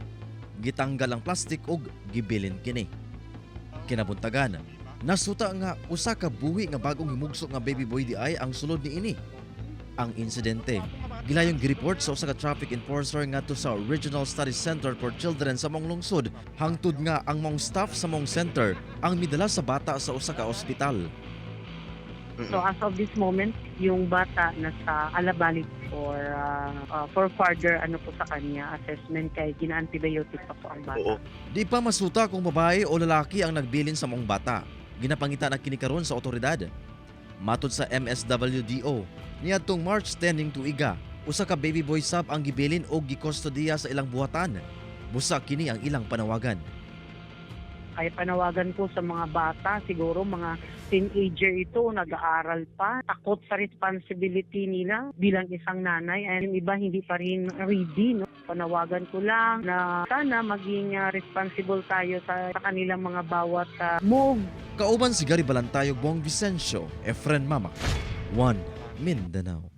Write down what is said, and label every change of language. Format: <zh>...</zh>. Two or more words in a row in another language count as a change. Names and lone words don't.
<ceb>Gitanggal ang plastik ug gibilin kini. Kinabuntagan, nasuta nga usa ka buhi nga bagong himugso nga</ceb> <en>baby boy</en> <ceb>di ay ang sulod niini. Ang insidente gilayong gireport sa usa ka traffic enforcer ngadto sa Regional Study Center for Children sa mong lungsod, hangtod nga ang mong staff sa mong center ang midala sa bata sa usa ka ospital.</ceb> <en>So as of this moment,</en> <tl>yung bata nasa Alabalik</tl> <en>for further</en> <tl>po sa kanya assessment kay gina-antibiotic pa po ang bata.</tl> <ceb>Di pa masuta kung babae o lalaki ang nagbilin sa mong bata. Ginapangita na kini karon sa otoridad. Matod sa MSWDO, niadtong March 10 ning tuiga, usa ka</ceb> <en>baby boy</en> <ceb>sab ang gibilin og gikustodiya sa ilang buhatan. Busa kini ang ilang panawagan.</ceb> <tl>Ay panawagan ko sa mga bata, siguro mga teenager ito, nag-aaral pa, takot sa responsibility nila bilang isang nanay, and yung iba hindi pa rin ready. No? Panawagan ko lang na sana maging responsible tayo sa kanilang mga bawat move.</tl> <ceb>Kauban si Gary Balantayog, Bong Vicencio, Efren Mama, One Mindanao.</ceb>